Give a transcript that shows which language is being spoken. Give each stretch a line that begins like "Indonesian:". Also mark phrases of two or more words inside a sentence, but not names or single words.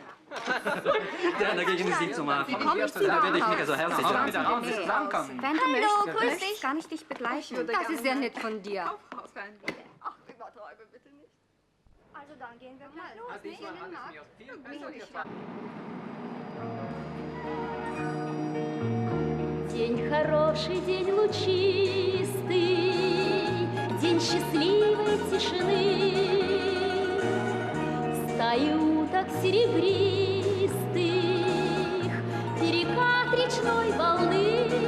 German: Ja, dagegen ist nicht zu machen. Da werde ich mich also herzlich Wenn du Hallo, möchtest, grüß dich. kann ich dich begleichen. Das ist sehr nett von dir. Ach, übertreibe bitte nicht. Also dann gehen wir mal los. Wir gehen in den Markt.
Russian: День хороший, день лучистый, день счастливой тишины. Стаи уток серебристых, перекат речной волны.